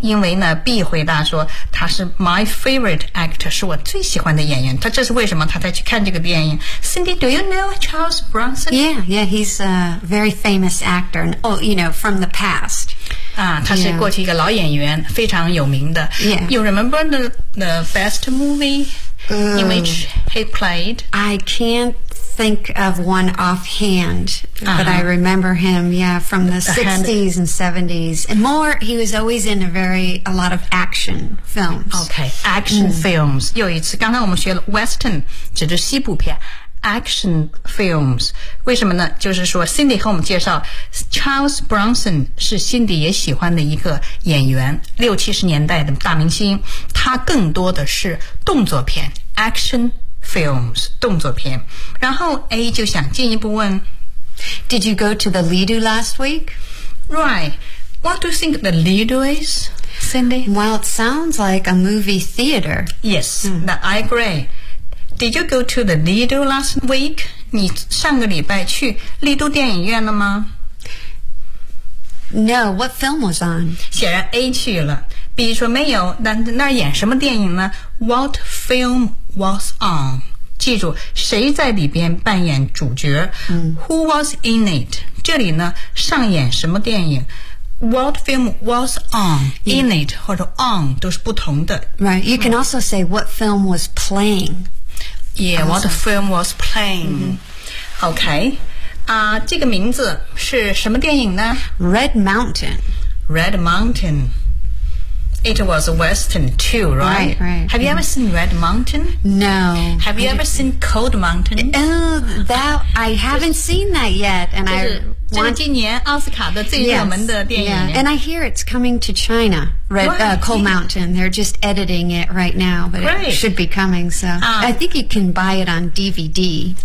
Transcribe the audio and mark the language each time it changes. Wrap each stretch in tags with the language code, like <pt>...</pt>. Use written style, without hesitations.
<zh>因为呢 B 回答说他是</zh> <en>my favorite actor，</en> <zh>是我最喜欢的演员。他这是为什么他在去看这个电影。</zh> <en>Cindy, do you know Charles Bronson? Yeah, he's a very famous actor. Oh, you know, from the past.</en> <zh>啊，他是过去一个老演员，非常有名的。</zh> <en>Yeah. You remember the best movie in which he played? I can'tThink of one offhand, but I remember him, yeah, from the 60s and 70s. And more, he was always in a lot of action films. Okay, action films.</en> <zh>又一次，刚才我们学了 Western, 指的西部片。</zh> <en>Action films.</en> <zh>为什么呢？就是说 Cindy 和我们介绍 Charles Bronson 是 Cindy 也喜欢的一个演员，六七十年代的大明星。他更多的是动作片 ,</zh> <en>action films. Films,</en> <zh>动作片。然后 A 就想进一步问</zh> <en>Did you go to the Lido last week? Right. What do you think the Lido is, Cindy? Well, it sounds like a movie theater. Yes, I agree. Did you go to the Lido last week?</en> <zh>你上个礼拜去丽都电影院了吗？</zh> <en>No, what film was on?</en> <zh>显然 A 去了。 B 说没有，那那演什么电影呢？</zh> <en>What film was on?</en> <zh>记住，谁在里边扮演主角？</zh> <en>Who was in it?</en> <zh>这里呢，上演什么电影？</zh> <en>What film was on? In it</en> <zh>或者</zh> <en>on</en> <zh>都是不同的。</zh> <en>Right, you can also say what film was playing. Yeah, what film was playing? Okay,</en> <zh>这个名字是什么电影呢？</zh> <en>Red Mountain. Red Mountain. It was a western too, right? Right, right. Have you ever seen Red Mountain? No. Have you ever seen Cold Mountain? I haven't seen that yet. And I want...</en> <zh>这是今年奥斯卡的最热门的电影。</zh> <en>Yeah. And I hear it's coming to China, Cold Mountain. They're just editing it right now, but it should be coming. So I think you can buy it on DVD.</en>